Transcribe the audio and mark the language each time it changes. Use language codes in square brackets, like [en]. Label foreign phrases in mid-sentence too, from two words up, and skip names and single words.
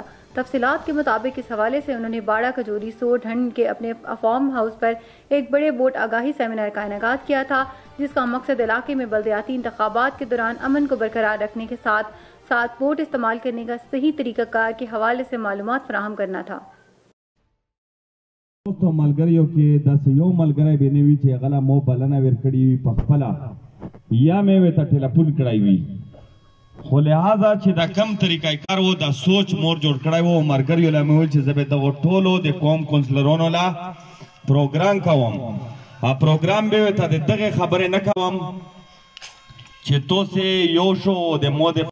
[ur] تفصیلات کے مطابق اس حوالے سے انہوں نے باڑہ، کجوری، سور، ڈھنڈ کے اپنے فارم ہاوس پر ایک بڑے بورڈ اگاہی سیمنار کا انعقاد کیا تھا، جس کا مقصد علاقے میں بلدیاتی انتخابات کے دوران امن کو برقرار رکھنے کے ساتھ ساتھ ووٹ استعمال کرنے کا صحیح طریقہ کار کے حوالے سے معلومات فراہم کرنا تھا۔ [ps] دوستو ملګریو کې داسې یو ملګری به نه وي چې هغه له مو بلنه ورکړې وي په خپله یا مې ورته ټلیفون کړی وي، خو لہذا چې دا کم طریقه کار و دا سوچ مور جوړ کړی و، ملګریو له مې وویل چې زه به دغو ټولو د قوم کونسلرانو له پروګرام کوم، پروګرام به ورته د دغې خبرې نه کوم چې توسې یو شو د مو د